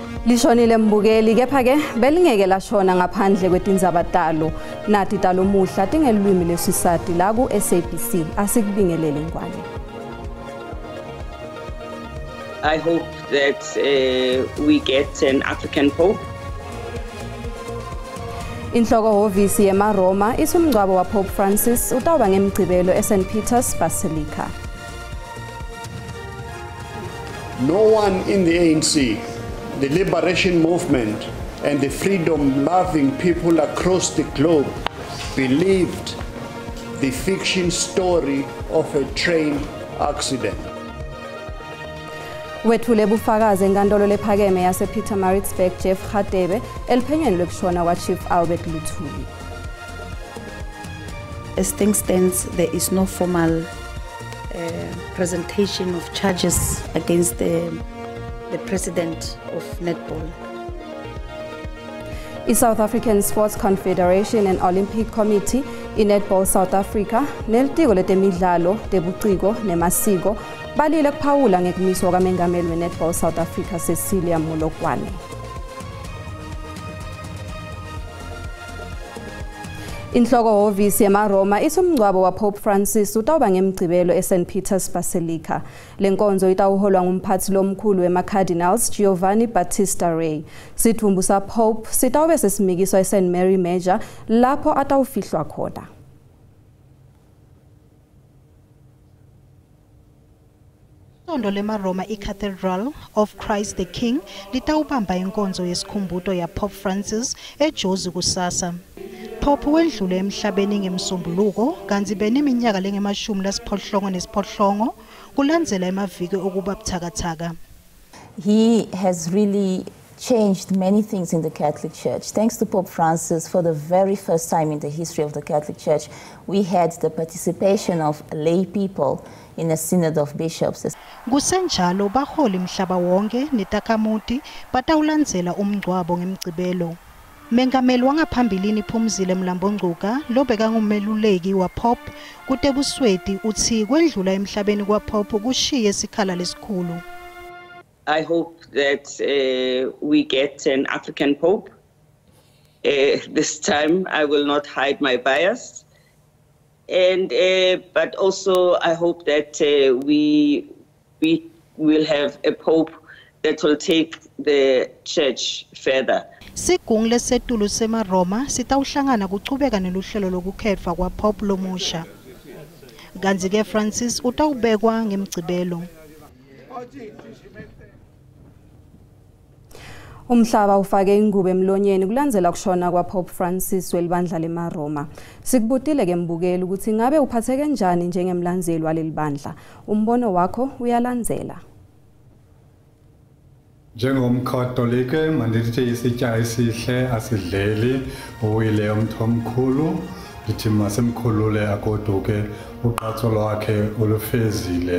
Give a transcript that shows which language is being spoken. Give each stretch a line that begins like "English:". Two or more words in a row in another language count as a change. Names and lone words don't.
Swati: Lishonile mbukeli kepha ke belingeke lashona ngaphandle kwetinzabatalo nathi talo muhla tingelwimi lesisati la ku SABC asikubingelele ngwane.
English: I hope that we get an African Pope.
Swati: Inhloko hovisi yeMaroma isumngcwabo wa Pope Francis utawuba ngemgcibelo eSt Peter's Basilica.
English: No one in the ANC, the liberation movement, and the freedom-loving people across the globe believed the fiction story of a train accident.
Swati: Wethule bufakazi enkantolo lephakeme yase Pietermaritzburg Jeff Radebe eliphenyweni lokushona kwa Chief Albert Luthuli.
English: As things stands, there is no formal presentation of charges against the president of Netball.
Swati: The South African Sports Confederation and Olympic Committee in Netball South Africa nelitiko letemidlalo tebuciko nemasiko balile kuphawula ngekumiswa kamengameli weNetball South Africa Cecilia Molokwane. Inhloko hovisi yeMaroma isumngcwabo wa Pope Francis utawuba ngemgcibelo eSt Peter's Basilica. Lenkonzo itawuholwa ngumphathi lomkhulu wema-Cardinals Giovanni Battista Re. Sidumbu sa Pope sitawube sesimikiswa eSt Mary Major lapho atawufihlwa khona. Isondo leMaroma iCathedral of Christ the King litawubamba inkonzo yesikhumbuzo ya Pope Francis eJozi kusasa. Pope wedlule emhlabeni ngemsombuluko kanti beneminyaka lengemashumi lasiphohlongo nesiphohlongo kulandzela emaviki okuba buthakathaka.
English: He has really changed many things in the Catholic Church. Thanks to Pope Francis, for the very first time in the history of the Catholic Church, we had the participation of lay people in a synod of bishops.
Swati: Kusenjalo baholi mhlaba wonke netakhamuti batawulandzela umngcwabo ngemgcibelo. Mengameli wangaphambilini Phumzile Mlambo-Ngcuka lobeka ngumeluleki wa Pope kutebusweti uthi kwendlula emhlabeni kwa Pope kushiye sikhala lesikhulu.
English: I hope that we get an African Pope. This time I will not hide my bias. And but also I hope that we will have a Pope that will take the church further.
Swati: Sigungu lesetulu seMaroma sitawuhlangana kuchubeka neluhlelo lokukhetfwa kwa Pope lomusha. Kanti ke Francis utawubekwa ngemgcibelo. Umhlaba ufake ingubo emlonyeni kulandzela kushona kwa Pope Francis welibandla leMaroma. Sikubutile ke mbukeli ukuthi ngabe uphatheke kanjani njengemlandzeli waleli bandla. Umbono wakho uyalandzela.
Xhosa: Njengomkhatolike mandithi isitya esihle asidleli uwile umthomkhulu lithi masemkhulule agoduke uqatso lwakhe olufezile.